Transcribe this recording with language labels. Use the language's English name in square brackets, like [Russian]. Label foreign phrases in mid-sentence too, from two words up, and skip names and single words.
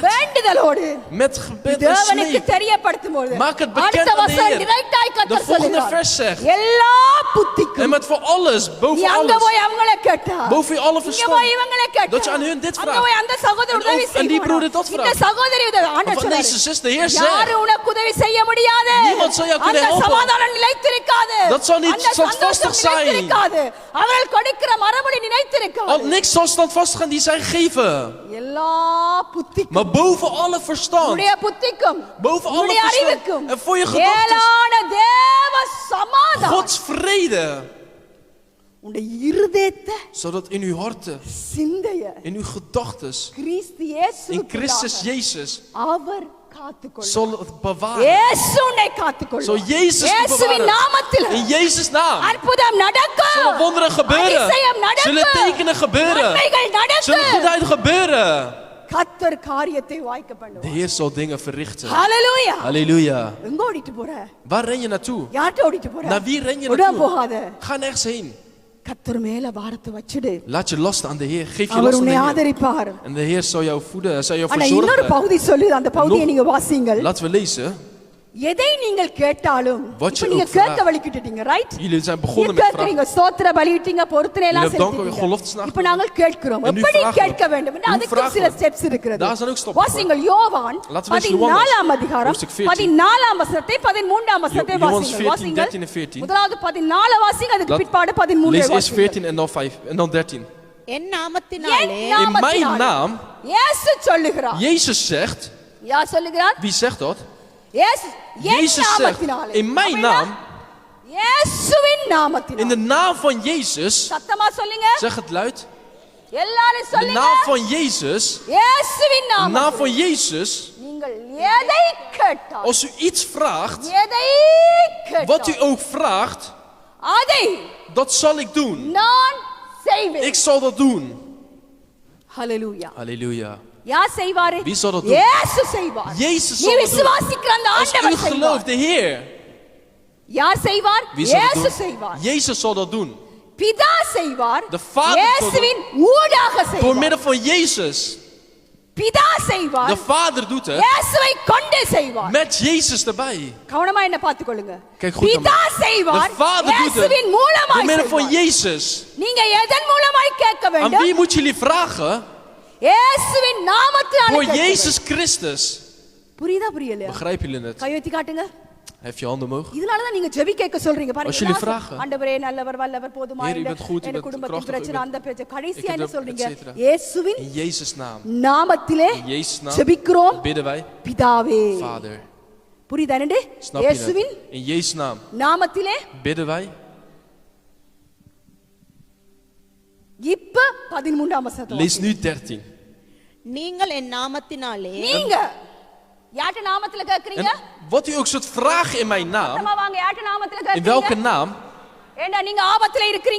[Tamil] வேண்டுதலோடு [Dutch] met gebed en [Tamil] தேவனுக்கு [Dutch] smeek. [Tamil] தெரியப்படுத்தும் போது [Dutch] Maak het bekend [Tamil] அடுத்த [Dutch] aan de [Tamil] வசனம் [Dutch] Heer. [Tamil] டிரெக்டாய் [Dutch] De [Tamil] கர்த்தர் [Dutch] volgende [Tamil] சொல்கிறார், [Dutch] vers zegt, [Tamil] எல்லா [Dutch] en [Tamil] புத்திக்கும் [Dutch] met voor alles, [Tamil] நீ [Dutch] boven [Tamil] அங்க [Dutch] alles, [Tamil] போய் அவங்கள கேட்டா, [Dutch] boven je alle [Tamil] இங்க போய் [Dutch] verstand, [Tamil] இவங்கள கேட்டா, [Dutch] dat je aan hun dit [Tamil] அங்க [Dutch] vraagt. [Tamil] போய் அந்த சகோதரர் [Dutch] En [Tamil] உதவி [Dutch] ook aan die broeder dat [Tamil] செய்வாங்க, இந்த [Dutch] vraagt. [Tamil] சகோதரி உதவி. ஆண்டவர் [Dutch] Van deze [Tamil] சொல்றாரு, [Dutch] zus, de Heer [Tamil] யாரு [Dutch] zegt, [Tamil] உனக்கு உதவி செய்ய முடியாது, [Dutch] Niemand zal jou kunnen [Tamil] அந்த [Dutch] helpen. [Tamil] சமாதானம் நிலைத்திருக்காது, [Dutch] Dat zal niet [Tamil] அந்த [Dutch] standvastig [Tamil] சந்தோஷம் [Dutch] zijn. [Tamil] நிலைத்திருக்காது, அவர்கள் கொடுக்கிற மறுபடி [Dutch] al [Tamil] நிலைத்திருக்காது. [Dutch] niks zal standvastig gaan die zij geven. [Tamil] எல்லா புத்திக்கும், [Dutch] Maar boven alle verstand, [Tamil] உன்னுடைய புத்திக்கும், [Dutch] boven alle [Tamil] உன்னுடைய [Dutch] verstand, [Tamil] அறிவுக்கும் [Dutch] en voor je gedachten, [Tamil] மேலான தேவ சமாதானம் [Dutch] Gods vrede. [Tamil] உன்னுடைய இருதயத்தை, [Dutch] Zodat in uw harten, [Tamil] சிந்தைய [Dutch] in uw gedachtes, [Tamil] கிறிஸ்து [Dutch] in [Tamil] இயேசுவுக்குள்ளாக [Dutch] Christus Jezus, [Tamil] அவர் காத்துக்கொள்ளும். [Dutch] zal het bewaren. [Tamil] இயேசு உன்னை காத்துக்கொள்ளும். [Dutch] Zal Jezus je [Tamil] இயேசுவின் [Dutch] bewaren. [Tamil] நாமத்தில் [Dutch] In Jezus' naam. [Tamil] அற்புதம் நடக்கும், [Dutch] Zullen wonderen gebeuren. [Tamil] அதிசயம் [Dutch] Zullen [Tamil] நடக்கும், [Dutch] tekenen gebeuren. [Tamil] நன்மைகள் [Dutch] Zullen [Tamil] நடக்கும். [Dutch] goedheid gebeuren. [Tamil] கர்த்தர் காரியத்தை வாய்க்க [Dutch] De [Tamil] பண்ணுவார். [Dutch] Heer zal dingen verrichten. [Tamil] ஹalleluya. [Dutch] Halleluja. [Tamil] எங்க ஓடிட்டு போற? [Dutch] Waar ren je naartoe? [Tamil] யார்ட்ட ஓடிட்டு போற? [Dutch] Naar wie ren je [Tamil] உடன் [Dutch] naartoe? [Tamil] போகாத. [Dutch] Ga nergens heen. [Tamil] கர்த்தர் மேல பாரத்தை வச்சிடு. [Dutch] Laat je lasten aan de Heer. Geef je [Tamil] அவர் [Dutch] last aan [Tamil] உன்னை [Dutch] de Heer. [Tamil] ஆதரிப்பார். [Dutch] En de Heer zal jou voeden. Hij zal jou [Tamil] ஆனா இன்னொரு [Dutch] verzorgen. [Tamil] பகுதி சொல்லுது, அந்த பகுதியை [Dutch] Nog- [Tamil] நீங்க வாசிங்கள். [Dutch] Laten we lezen. [Tamil] எதை நீங்கள் கேட்டாலும், [Dutch] Wat [Tamil] இப்ப [Dutch] je [Tamil] நீங்க [Dutch] ook [Tamil] கேட்க [Dutch] vraagt. [Tamil] வலிக்கிட்டீங்க, ரைட்? [Dutch] Jullie zijn [Tamil] நீங்க [Dutch] begonnen met vragen. [Tamil] கேட்கறீங்க, ஸ்தோத்திர பலியிட்டீங்க, பொருத்தனை எல்லாம் [Dutch] Jullie hebben dank [Tamil] செலுத்துறீங்க. [Dutch] geloftes nagekomen. [Tamil] இப்ப நாங்கள் கேட்கிறோம், [Dutch] En nu [Tamil] எப்படி [Dutch] vragen we. [Tamil] கேட்க வேண்டும் என்று [Dutch] Hoe [Tamil] அதுக்கு [Dutch] vragen [Tamil] சில [Dutch] we? [Tamil] ஸ்டெப்ஸ் இருக்கிறது. [Dutch] Daar zijn ook stappen voor. [Tamil] வாசிங்கள் யோவான் [Dutch] Laten we lezen Johannes, [Tamil] 14ஆம் அதிகாரம் [Dutch] hoofdstuk 14. [Tamil] 14ஆம் வசனத்தை 13ஆம் வசனத்தை [Dutch] Johannes [Tamil] வாசிங்கள். [Dutch] 14, [Tamil] வாசிங்கள். [Dutch] 13 en 14. [Tamil] முதலாவது 14 வாசிங்க, அதுக்கு [Dutch] Laat- [Tamil] பிற்பாடு 13 [Dutch] Lees eerst [Tamil] வாசிங்கள். [Dutch] 14 en dan 5 en dan 13. [Tamil] என் நாமத்தினாலே [Dutch] In mijn naam. [Tamil] இயேசு சொல்லுகிறார். [Dutch] Jezus zegt. [Tamil] யார் சொல்லுகிறார்? [Dutch] Wie zegt dat? [Tamil] இயேசு என் [Dutch] Jezus zegt. [Tamil] நாமத்தினாலே. [Dutch] In mijn naam. [Tamil] இயேசுவின் நாமத்தினாலே. [Dutch] In de naam van Jezus. [Tamil] சத்தமா சொல்லுங்க. [Dutch] Zeg het luid. [Tamil] எல்லாரும் [Dutch] In de [Tamil] சொல்லுங்க. [Dutch] naam van Jezus. [Tamil] இயேசுவின் [Dutch] In de naam [Tamil] நாமத்தினாலே. [Dutch] van Jezus. [Tamil] நீங்கள் எதை கேட்டால், [Dutch] Als u iets vraagt. [Tamil] எதை [Dutch] Wat u [Tamil] கேட்டால் [Dutch] ook vraagt. [Tamil] அதை [Dutch] Dat zal ik doen. [Tamil] நான் செய்வேன். [Dutch] Ik zal dat doen. [Tamil] ஹalleluya. [Dutch] Halleluja. [Tamil] யார் செய்வாரு? [Dutch] Wie zal dat doen? [Tamil] இயேசு செய்வார். [Dutch] Jezus [Tamil] நீ [Dutch] zal dat doen. [Tamil] விசுவாசிக்கிற அந்த [Dutch] Als u [Tamil] ஆண்டவர் [Dutch] gelooft, [Tamil] செய்வார். [Dutch] de Heer. [Tamil] யார் செய்வார்? [Dutch] Wie zal [Tamil] இயேசு [Dutch] dat doen? [Tamil] செய்வார். [Dutch] Jezus zal dat doen. [Tamil] பிதா செய்வார். [Dutch] De Vader [Tamil] இயேசுவின் ஊடாக [Dutch] Door [Tamil] செய்வார். [Dutch] middel van Jezus. [Tamil] பிதா செய்வார். [Dutch] De Vader doet het. [Tamil] இயேசுவை கொண்டு செய்வார். [Dutch] Met Jezus erbij. [Tamil] கவனமா என்ன பாத்துக்கொள்ளுங்க. [Dutch] Kijk goed naar [Tamil] பிதா [Dutch] mij. De [Tamil] செய்வார். [Dutch] Vader doet het. [Tamil] இயேசுவின் [Dutch] Door [Tamil] மூலமாய் [Dutch] middel van [Tamil] செய்வார். [Dutch] Jezus. [Tamil] நீங்க எதன் மூலமாய் கேட்க [Dutch] Aan [Tamil] வேண்டும்? [Dutch] wie moeten jullie vragen? [Tamil] இயேசுவின் நாமத்தினாலே [Dutch] Door [Tamil] கேட்க [Dutch] Jezus Christus. [Tamil] வேண்டும். புரியுதா புரியலையா? [Dutch] Begrijpen jullie het? [Tamil] கை உயர்த்தி காட்டுங்க. [Dutch] Hef je handen omhoog. [Tamil] இதனால தான் நீங்க ஜெபி கேட்க சொல்றீங்க பாருங்க. [Dutch] Als jullie [Tamil] எல்லாம் [Dutch] vragen. [Tamil] ஆண்டவரே நல்லவர் வல்லவர் [Dutch] Heer, u [Tamil] போதுமானவர். [Dutch] bent goed, u [Tamil] என் [Dutch] bent [Tamil] குடும்பத்தின் [Dutch] krachtig, u [Tamil] பிரச்சனை [Dutch] bent- [Tamil] அந்த பிரச்சனை கடைசியா [Dutch] Ik [Tamil] என்ன [Dutch] heb [Tamil] சொல்றீங்க? [Latin] et cetera. [Tamil] இயேசுவின் [Dutch] In Jezus' naam. [Tamil] நாமத்திலே [Dutch] In Jezus' naam [Tamil] ஜெபிக்கிறோம் [Dutch] bidden wij. [Tamil] பிதாவே. [Dutch] Vader. [Tamil] புரியுதா என்னண்டு? [Dutch] Snap je [Tamil] இயேசுவின் [Dutch] het? In Jezus' naam [Tamil] நாமத்திலே [Dutch] bidden wij. [Tamil] இப்ப 13ஆம் வசனம். [Dutch] Lees nu 13. [Tamil] நீங்கள் என் நாமத்தினாலே நீங்க யார்ட்ட நாமத்தில கேக்குறீங்க? [Dutch] En wat u ook zult vragen in mijn naam. [Tamil] சத்தமா வாங்க, யார்ட்ட நாமத்தில [Dutch] In welke [Tamil] கேக்குறீங்க? [Dutch] naam? [Tamil] ஏண்டா நீங்க ஆபத்துல இருக்கீங்க.